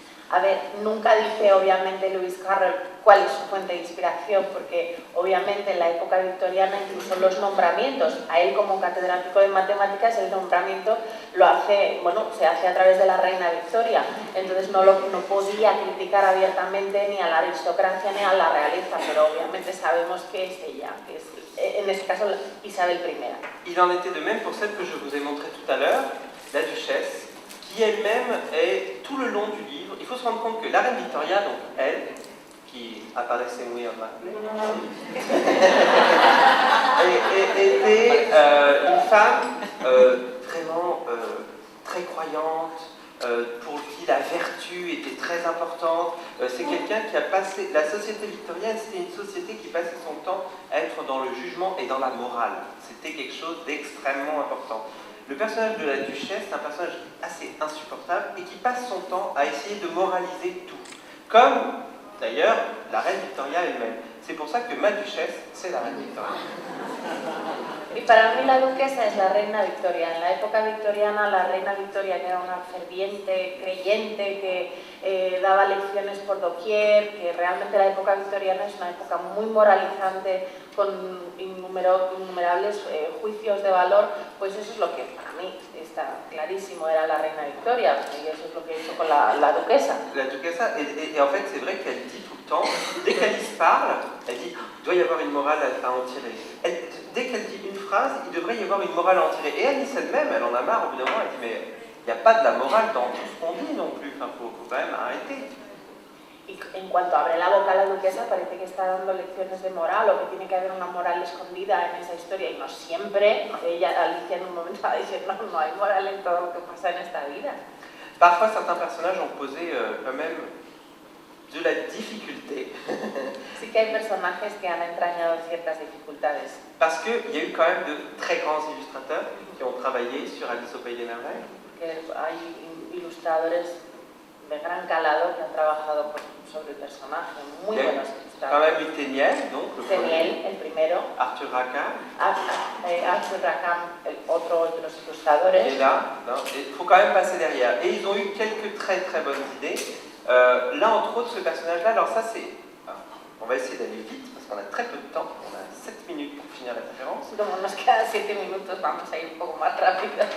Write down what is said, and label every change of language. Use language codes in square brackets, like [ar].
[es] A ver, nunca dice obviamente Lewis Carroll cuál es su fuente de inspiración, porque obviamente en la época victoriana incluso los nombramientos, a él como catedrático de matemáticas el nombramiento lo hace, bueno, se hace a través de la reina Victoria, entonces no podía criticar abiertamente ni a la aristocracia ni a la realeza, pero obviamente sabemos que es ella, que es en este caso Isabel I. [fr] Il en était de même pour celle que je vous ai montrée tout à l'heure, la duchesse, qui elle-même est tout le long du livre. Il faut se rendre compte que la reine Victoria, donc elle, qui apparaissait [es] muy amable, [fr] était une femme vraiment très croyante, pour qui la vertu était très importante. C'est quelqu'un qui a passé... La société victorienne, c'était une société qui passait son temps à être dans le jugement et dans la morale. C'était quelque chose d'extrêmement important. Le personnage de la duchesse, c'est un personnage assez insupportable et qui passe son temps à essayer de moraliser tout. Comme, d'ailleurs, la reine Victoria elle-même. C'est pour ça que ma duchesse, c'est la reine Victoria. [es] Y para mí la duquesa es la reina Victoria. En la época victoriana, la reina Victoria, que era una ferviente creyente, que daba lecciones por doquier, que realmente la época victoriana es una época muy moralizante, con innumerables juicios de valor, pues eso es lo que para mí está clarísimo, era la reina Victoria, y eso es lo que hizo con la duquesa. La duquesa, [fr] et en fait c'est vrai qu'elle dit tout le temps, dès qu'Alice parle, elle dit il doit y avoir une morale à en tirer. Dès qu'elle dit une phrase, il devrait y avoir une morale à en tirer. Et Alice elle-même, elle en a marre au bout d'un moment, elle dit mais il n'y a pas de la morale dans tout ce qu'on dit non plus, enfin faut quand même arrêter. [es] Y en cuanto abre la boca la duquesa parece que está dando lecciones de moral o que tiene que haber una moral escondida en esa historia y no siempre. Alicia en un momento va a decir no hay moral en todo lo que pasa en esta vida. [fr] Parfois certains personnages ont posé quand même de la difficulté. [es] Sí que hay personajes que han entrañado ciertas dificultades. [fr] Parce qu'il y a eu quand même de très grands illustrateurs qui ont travaillé sur Alice au Pays des Merveilles. [es] Que hay ilustradores de gran calado que han trabajado sobre el personaje, muy buenos [fr] Quand [es] ilustradores. [fr] même eu Téniel, donc le [es] Téniel, el primero, [fr] Arthur Rackham. [es] Arthur Rackham, el otro de los ilustradores. [fr] Et là, il faut quand même passer derrière. Et ils ont eu quelques très très bonnes idées. Là, entre autres, ce personnage-là, alors ça c'est... On va essayer d'aller vite parce qu'on a très peu de temps. On a 7 minutes pour finir la conférence. [es] Como nos quedan 7 minutos, vamos a ir un poco más rápido.